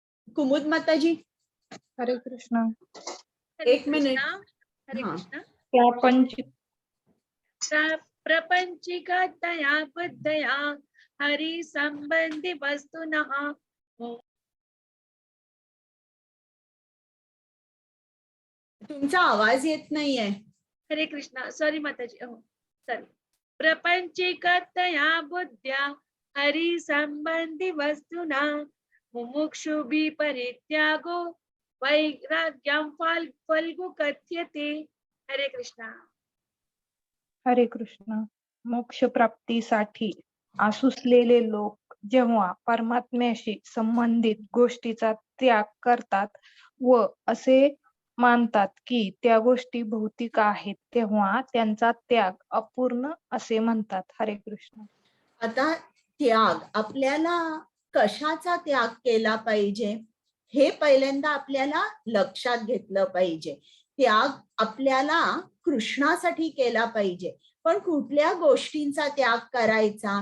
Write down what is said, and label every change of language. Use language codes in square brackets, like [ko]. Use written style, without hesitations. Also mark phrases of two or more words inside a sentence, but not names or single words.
[mr] कुमुद माताजी हरे कृष्ण. हरे एक मिनिट. कृष्णा. हरे हा. कृष्णा. [sa] प्रापंचिक प्रपंचिकतया बुद्धया हरि संबंधी वस्तुनः [mr] तुमचा आवाज येत नाहीये. हरे कृष्णा. सॉरी माताजी. सॉरी. [sa] प्रपंचिकतया बुद्ध्या हरि संबंधी वस्तुना मुमुक्षुभि परित्यागो वैराग्यं फल्गु कथ्यते. [mr] हरे कृष्णा. हरे कृष्ण. मोक्ष प्राप्तीसाठी आसुसलेले लोक जेव्हा परमात्म्याशी संबंधित गोष्टीचा त्याग करतात व असे मानतात की त्या गोष्टी भौतिक आहेत, तेव्हा त्यांचा त्याग अपूर्ण असे म्हणतात. हरे कृष्ण. आता त्याग, आपल्याला कशाचा त्याग केला पाहिजे हे पहिल्यांदा आपल्याला लक्षात घेतलं पाहिजे. त्याग आपल्याला कृष्णासाठी केला पाहिजे, पण कुठल्या गोष्टींचा त्याग करायचा?